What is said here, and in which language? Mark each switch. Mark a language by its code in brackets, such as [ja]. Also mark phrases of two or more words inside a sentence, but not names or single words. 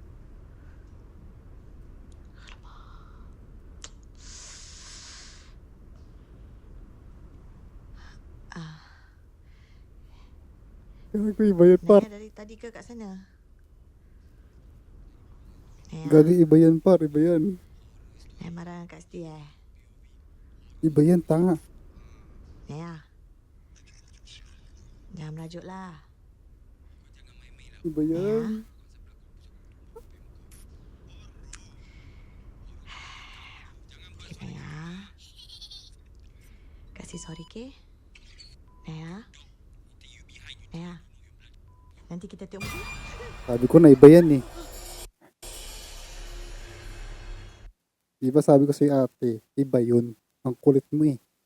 [tl] Kaya ko iba yan par. [ms] Naya dari tadi ke kat sana? Naya, [tl] Gagi iba yan par. Iba yan. [ms] Naya marah kat situ [tl] Iba yan tanga. [ms] Naya. Jangan merajuk lah. [tl] Iba yan. [ms] Okay, Naya. Kasih sorry ke? Naya. Nanti kita tengok movie. [tl] Sabi ko na iba yan eh. Diba sabi ko sa ate, iba yun. Ang kulit mo eh.